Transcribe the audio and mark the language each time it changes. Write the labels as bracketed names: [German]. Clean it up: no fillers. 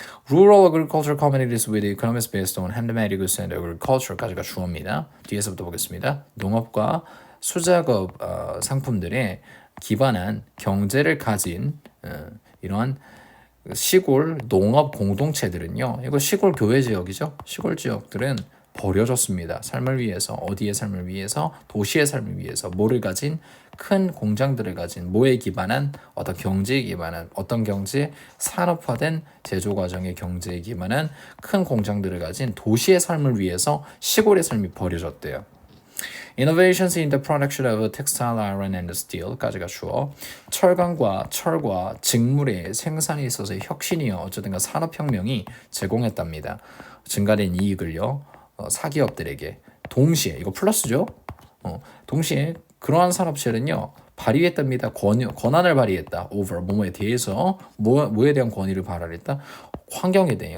[English] Rural agriculture communities with economics based on handmade goods and agriculture [Korean] 까지가 주어입니다. 뒤에서부터 보겠습니다. 농업과 수작업 상품들에 기반한 경제를 가진 이러한 시골 농업 공동체들은요. 이거 시골 교외 지역이죠. 시골 지역들은 버려졌습니다. 삶을 위해서, 어디의 삶을 위해서, 도시의 삶을 위해서, 뭐를 가진 큰 공장들을 가진 뭐에 기반한 어떤 경제에 기반한 어떤 경제 산업화된 제조 과정의 경제에 기반한 큰 공장들을 가진 도시의 삶을 위해서 시골의 삶이 버려졌대요. [English] Innovations in the production of textile, iron, and steel [Korean] 까지가 주어. 철강과 철과 직물의 생산에 있어서의 혁신이요. 어쨌든 산업혁명이 제공했답니다. 증가된 이익을요. 사기업들에게 동시에 이거 플러스죠. 동시에 그러한 산업체는요 발휘했답니다. 권한을 발휘했다. over 뭐뭐에 대해서 뭐에 대한 권위를 발휘했다. 환경에 대해.